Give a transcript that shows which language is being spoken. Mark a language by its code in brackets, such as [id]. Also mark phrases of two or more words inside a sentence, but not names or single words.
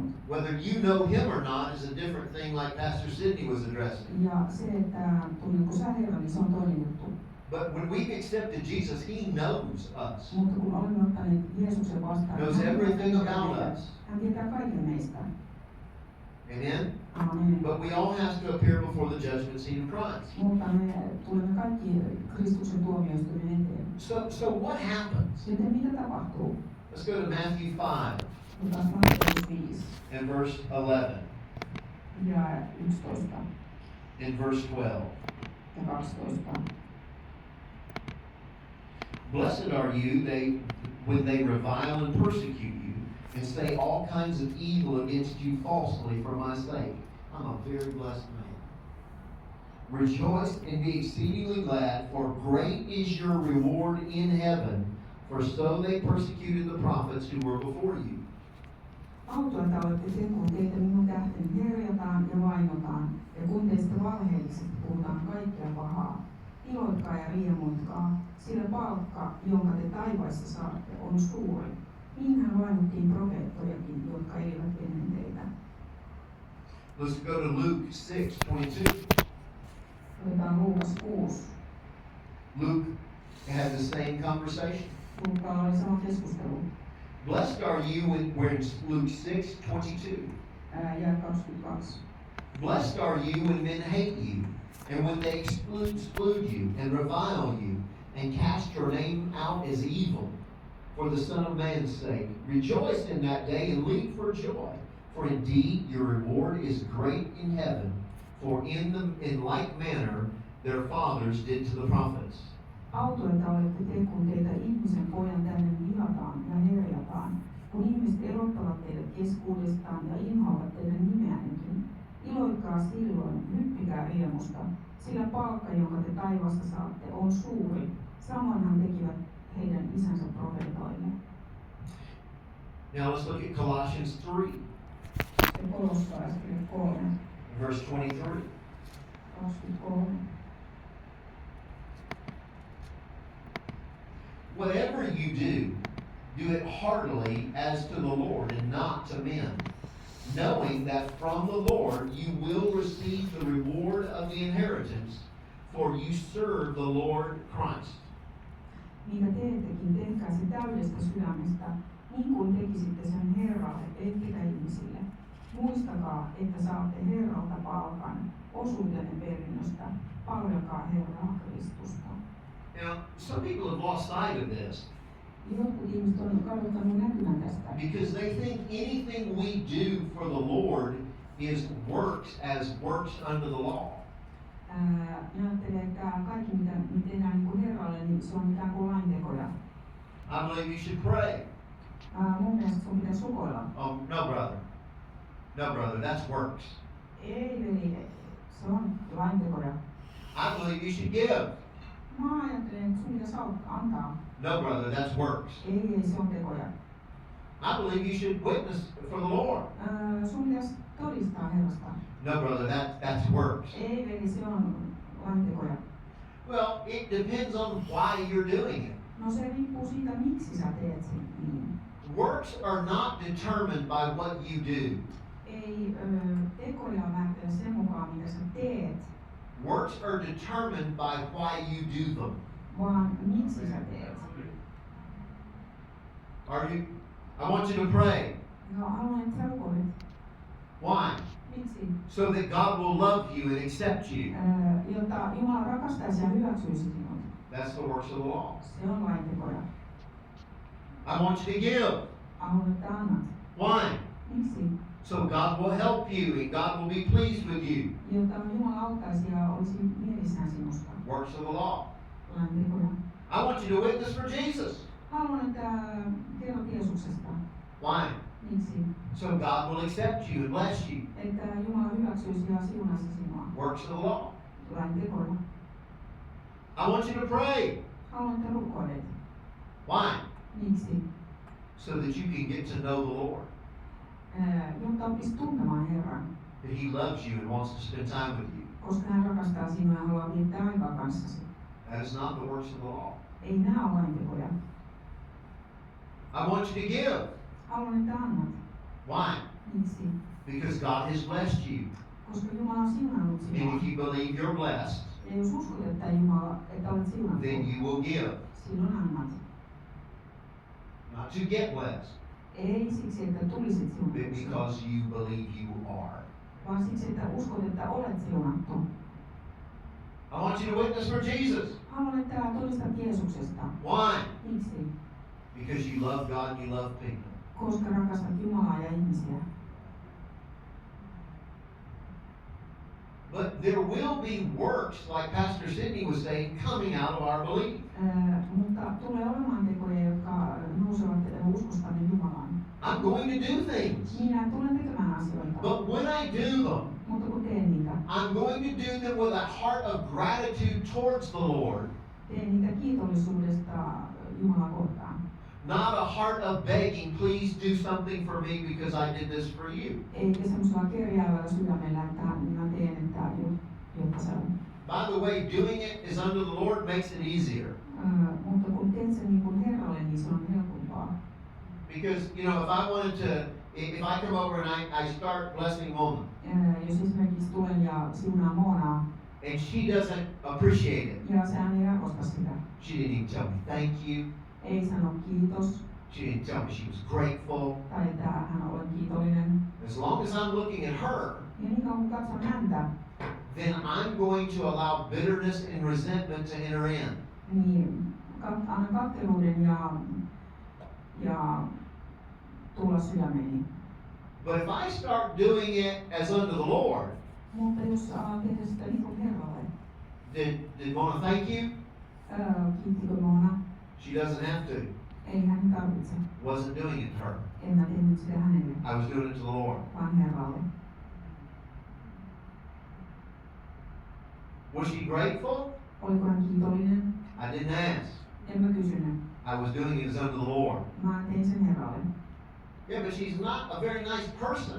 [en] Whether you know him or not is a different thing, like Pastor Sidney was addressing. [fi] Ja se, että tunnetko sä Herran, niin se on toinen juttu. [en] But when we've accepted Jesus, he knows us. [fi] Mutta kun olemme ottaneet Jeesuksen vastaan, [en] Knows everything about us. [fi] Hän tietää kaiken meistä. [en] Amen? [fi] Amen. [en] But we all have to appear before the judgment seat of Christ. [fi] Mutta me tulemme kaikki Kristuksen tuomioistuimen eteen. [en] So what happens? [fi] Joten mitä tapahtuu? [en] Let's go to Matthew 5 [fi] Otetaan Matteus 5 [en] and verse 11 [fi] ja 11 [en] and verse 12. [fi] ja 12. [en] Blessed are you when they revile and persecute you and say all kinds of evil against you falsely for my sake. I'm a very blessed man. Rejoice and be exceedingly glad, for great is your reward in heaven, for so they persecuted the prophets who were before you. [fi] Autuaita olette te, kun teitä minun tähteni herjataan ja vainotaan, ja kun teistä valheellisesti puhutaan kaikkea pahaa. Iloitkaa ja riemuitkaa, sillä palkka, jonka te taivaissa saatte, on suuri. Niinhän vainottiin profeettojakin, jotka elivät ennen teitä. [en] Let's go to Luke 6:22. [fi] Otetaan Luukas 6. [en] Luke had the same conversation. [fi] Luukkaalla oli sama keskustelu. [en] Blessed are you we're in Luke 6:22. [fi] Ja 22. [en] Blessed are you when men hate you, and when they exclude you, and revile you, and cast your name out as evil, for the Son of Man's sake. Rejoice in that day and leap for joy, for indeed your reward is great in heaven, for in like manner their fathers did to the prophets. [fi] Autuaita olette te, kun teitä ihmisen pojan tänne vihataan ja herjataan, kun ihmiset erottavat teidät keskuudestaan ja inhoavat teidän nimeännekin. Iloitkaa silloin, hyppikää riemusta, sillä palkka, jonka te taivasta saatte, on suuri. Samoinhan tekivät heidän isänsä profeetoille. [en] Now let's look at Colossians 3, [fi] Ja Kolossalaiskirja 3, [en] verse 23. [fi] 23. [en] Whatever you do, do it heartily as to the Lord and not to men, knowing that from the Lord you will receive the reward of the inheritance, for you serve the Lord Christ. [fi] Mitä teettekin, tehkää se täydestä sydämestä, niin kuin tekisitte sen Herralle, ettekä ihmisille. Muistakaa, että saatte Herralta palkan, osuutenne perinnöstä. Palvelkaa Herraa Kristusta. [en] Now, some people have lost sight of this [fi] Jotkut ihmiset on kadottanut näkymän tästä, [en] because they think anything we do for the Lord is works as works under the law. [fi] Ne ajattelee, että kaikki mitä me tehdään niin kuin Herralle, niin se on ikään kuin laintekoja. [en] I believe you should pray. [fi] Mun mielestä sun pitäisi rukoilla. [en] Oh, no, brother. No, brother, that's works. [fi] Ei veli, se on laintekoja. [en] I believe you should give. [fi] Mä ajattelen, että sun pitäisi antaa. [en] No, brother, that's works. [fi] Ei, se on tekoja. [en] I believe you should witness for the Lord. [fi] Sun pitäisi todistaa Herrasta. [en] No, brother, that's works. [fi] Ei veli, se on laintekoja. [en] Well, it depends on why you're doing it. [fi] No se riippuu siitä, miksi sä teet sen niin. [en] Works are not determined by what you do. [fi] Ei tekoja määritellä sen mukaan, mitä sä teet, [en] Works are determined by why you do them. [fi] vaan miksi sä teet. [en] Are you? I want you to pray. [fi] No haluan, että sä rukoilet. [en] Why? [fi] Miksi? [en] So that God will love you and accept you. [fi] Jotta Jumala rakastaisi ja hyväksyisi sinut. [en] That's the works of the law. [fi] Se on laintekoja. [en] I want you to give. [fi] Haluan, että annat. [en] Why? [fi] Miksi? [en] So God will help you and God will be pleased with you. [fi] Jotta Jumala auttaisi ja olisi mielissään sinusta. [en] Works of the law. [fi] Laintekoja. [en] I want you to witness for Jesus. [fi] Haluan, että kerrot Jeesuksesta. [en] Why? [fi] Miksi? [en] So God will accept you and bless you. [fi] Että Jumala hyväksyisi ja siunaisi sinua. [en] Works of the law. [fi] Laintekoja. [en] I want you to pray. [fi] Haluan, että rukoilet. [en] Why? [fi] Miksi? [en] So that you can get to know the Lord. [fi] Jotta oppisi tuntemaan Herran. [en] That He loves you and wants to spend time with you. [fi] Koska hän rakastaa sinua ja haluaa viettää aikaa kanssasi. [en] That is not the works of the law. [fi] Ei nää ole laintekoja. [en] I want you to give. [fi] Haluan, että annat. [en] Why? [fi] Miksi? [en] Because God has blessed you. [fi] Koska Jumala on siunannut [en] And [fi] sinua. [en] if you believe you're blessed, [fi] Ja jos uskot, että Jumala, että olet siunattu, [en] then you will give. [fi] silloin annat. [en] Not to get blessed, [fi] Ei siksi, että tulisit [en] but [fi] siunatuksi, [en] because you believe you are. [fi] vaan siksi, että uskot, että olet siunattu. [en] I want you to witness for Jesus. [fi] Haluan, että todistat Jeesuksesta. [en] Why? [fi] Miksi? [en] Because you love God and you love people. [fi] Koska rakastat Jumalaa ja ihmisiä. [en] But there will be works, like Pastor Sidney was saying, coming out of our belief. [fi] Mutta tulee olemaan tekoja, jotka nousevat uskostamme Jumalaan. [en] I'm going to do things. [fi] Minä tulen tekemään asioita, [en] But when I do them, [fi] mutta kun teen niitä, [en] I'm going to do them with a heart of gratitude towards the Lord, [fi] teen niitä kiitollisuudesta Jumalaa kohtaan. [en] not a heart of begging, please do something for me because I did this for you. [fi] Eikä semmoisella kerjäävällä sydämellä, että minä teen, että jotta se on. [en] By the way, doing it is under the Lord makes it easier. [fi] Mutta kun teet sen niin kuin Herralle, niin se on helpompaa. [en] Because, you know, if I wanted to, if I come over and I start blessing Mona, [fi] Jos esimerkiksi tulen ja siunaan Moonaa, [en] and she doesn't appreciate it, [fi] ja sehän ei arvosta sitä. [en] she didn't even tell me thank you, [fi] Ei sano kiitos, [en] she didn't tell me she was grateful. [fi] tai että hän olen kiitollinen. [en] As long as I'm looking at her, [fi] Ja niin kauan kun katson häntä, [en] then I'm going to allow bitterness and resentment to enter in. [fi] niin annan katkeruuden ja tulla sydämeeni. [en] But if I start doing it as unto the Lord, [fi] Mutta jos alan tehdä sitä niin kuin Herralle, [en] did Mona thank you? [fi] kiittikö Moona? [en] She doesn't have to. [fi] Ei hän tarvitse. [en] Wasn't doing it to her. [fi] En mä tehnyt sitä hänelle, [en] I was doing it to the Lord. [fi] vaan Herralle. [en] Was she grateful? [fi] Oliko hän kiitollinen? [en] I didn't ask. [fi] En mä kysynyt. [en] I was doing it as unto the Lord. [fi] Mä tein sen Herralle. [en] Yeah, but she's not a very nice person.